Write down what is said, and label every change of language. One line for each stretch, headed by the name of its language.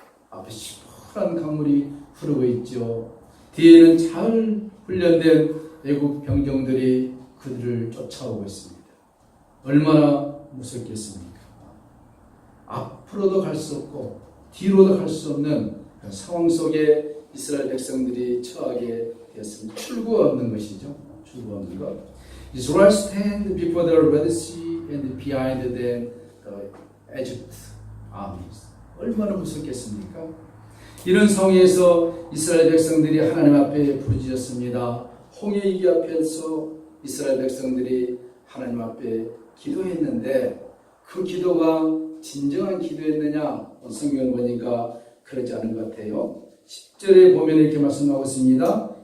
Korean: 앞에 시원한 강물이 흐르고 있죠. 뒤에는 잘 훈련된 애국 병정들이 그들을 쫓아오고 있습니다. 얼마나 무섭겠습니까? 앞으로도 갈 수 없고 뒤로도 갈 수 없는 상황 속에 이스라엘 백성들이 처하게 되었습니다. 출구 없는 것이죠. 출구 없는 것.
English: Israel stand before the Red Sea and behind them the Egypt armies.
Korean: 얼마나 무섭겠습니까? 이런 상황에서 이스라엘 백성들이 하나님 앞에 부르짖었습니다. 홍해 이기 앞에서 이스라엘 백성들이 하나님 앞에 기도했는데 그 기도가 진정한 기도였느냐? 성경을 보니까 그렇지 않은 것 같아요. 10절에 보면 이렇게 말씀하고 있습니다.